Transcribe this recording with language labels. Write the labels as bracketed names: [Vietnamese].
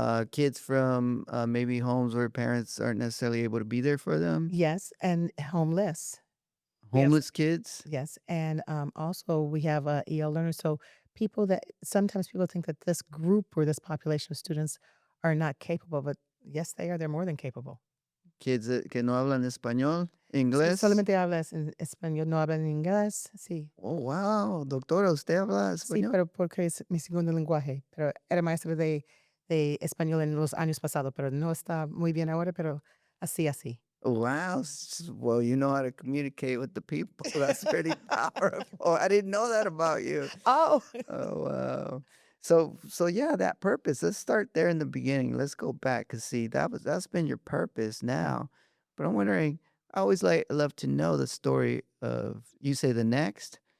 [English] kids from maybe homes where parents aren't necessarily able to be there for them, Yes, and homeless. We have homeless kids. yes, and, also we have, EL learners, so people that sometimes people think that this group or this population of students are not capable, but yes, they are, they're more than capable. [Spanish] Kids que no hablan español, inglés. Solamente hablas en español, no hablan inglés, sí. Oh, wow, doctora, ¿usted habla Sí, español? pero porque es mi segundo lenguaje, pero era maestra de español en los años pasados, pero no está muy bien ahora, pero así, así. [English] Wow, well, you know how to communicate with the people. That's pretty powerful. I didn't know that about you. Oh! Oh, wow. So yeah, that purpose. Let's start there in the beginning. Let's go back because see, that's been your purpose Right. now. But I'm wondering, I always love to know the story of you say the next.